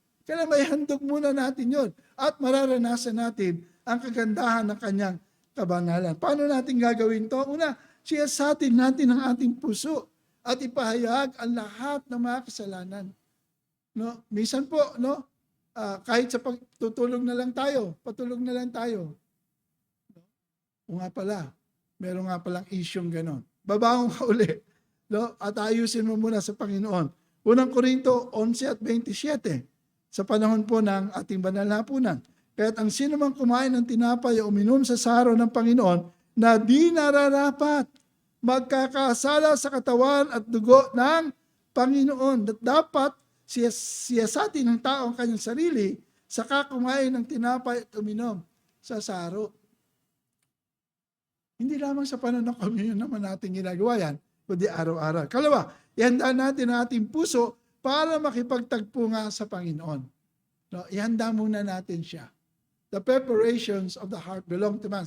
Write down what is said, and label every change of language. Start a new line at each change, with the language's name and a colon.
Filipino: Kailangan may handog muna natin yon at mararanasan natin ang kagandahan ng kanyang kabanalan. Paano natin gagawin to? Una, siyasatin natin ang ating puso at ipahayag ang lahat ng mga kasalanan. No? Minsan po, no? Kahit sa pagtutulog na lang tayo, patulog na lang tayo. O nga pala, meron nga palang isyong ganon. Babangon ka uli. No? At ayusin mo muna sa Panginoon. Unang Korinto 11 at 27, sa panahon po ng ating banal na hapunan. Kaya't ang sino mang kumain ng tinapay o uminom sa saro ng Panginoon na di nararapat, magkakasala sa katawan at dugo ng Panginoon. At dapat siyasatin ng tao ang kanyang sarili saka kumain ng tinapay at uminom sa saro. Hindi lamang sa panahon ng communion naman natin ginagawa yan, kundi araw-araw. Kalawa, ihanda natin ang ating puso para makipagtagpo nga sa Panginoon. No, ihanda muna natin siya.
English: The preparations of the heart belong to man.